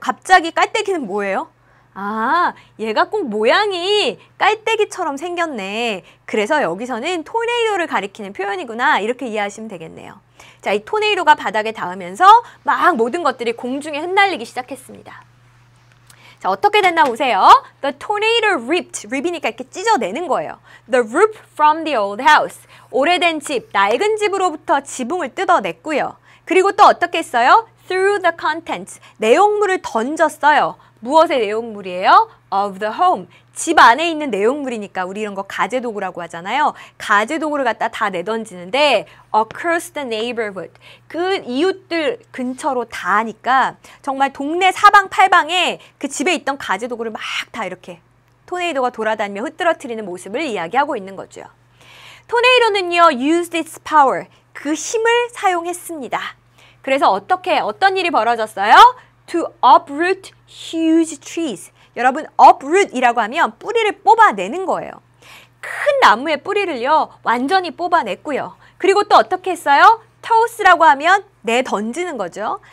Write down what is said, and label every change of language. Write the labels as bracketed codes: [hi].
[ko] 갑자기 깔때기는 뭐예요? 아, 얘가 꼭 모양이 깔때기처럼 생겼네. 그래서 여기서는 토네이도를 가리키는 표현이구나. 이렇게 이해하시면 되겠네요. 자, 이 토네이도가 바닥에 닿으면서 막 모든 것들이 공중에 흩날리기 시작했습니다. 자, 어떻게 됐나 보세요. [en] The tornado ripped. [ko] rip이니까 이렇게 찢어내는 거예요. [en] The roof from the old house. [ko] 오래된 집, 낡은 집으로부터 지붕을 뜯어냈고요. 그리고 또 어떻게 했어요? [en] Through the contents. [ko] 내용물을 던졌어요. 무엇의 내용물이에요? [en] Of the home. [ko] 집 안에 있는 내용물이니까 우리 이런 거 가재도구라고 하잖아요. 가재도구를 갖다 다 내던지는데 [en] across the neighborhood. [ko] 그 이웃들 근처로 다 하니까 정말 동네 사방팔방에 그 집에 있던 가재도구를 막 다 이렇게 토네이도가 돌아다니며 흩뜨러뜨리는 모습을 이야기하고 있는 거죠. 토네이도는요, [en] used its power. [ko] 그 힘을 사용했습니다. 그래서 어떤 일이 벌어졌어요? [en] To uproot huge trees. [ko] 여러분, uproot이라고 하면 뿌리를 뽑아내는 거예요. 큰 나무의 뿌리를요, 완전히 뽑아냈고요. 그리고 또 어떻게 했어요? toss라고 하면 내던지는 거죠.